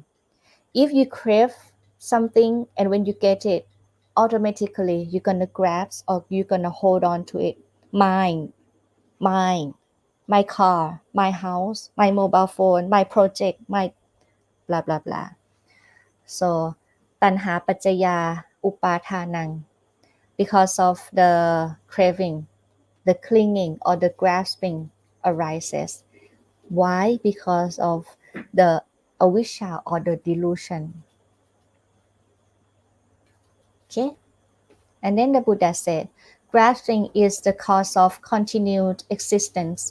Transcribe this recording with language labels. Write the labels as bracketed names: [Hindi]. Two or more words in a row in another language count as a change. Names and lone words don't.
[English] If you crave something and when you get it, automatically you're gonna grasp or you're gonna hold on to it. Mine, my car, my house, my mobile phone, my project, my blah blah blah. So, [Pali] tanha pacaya upatanang, [English] because of the craving, the clinging or the grasping arises. Why? Because of the avisha or the delusion. Okay? And then the Buddha said, grasping is the cause of continued existence.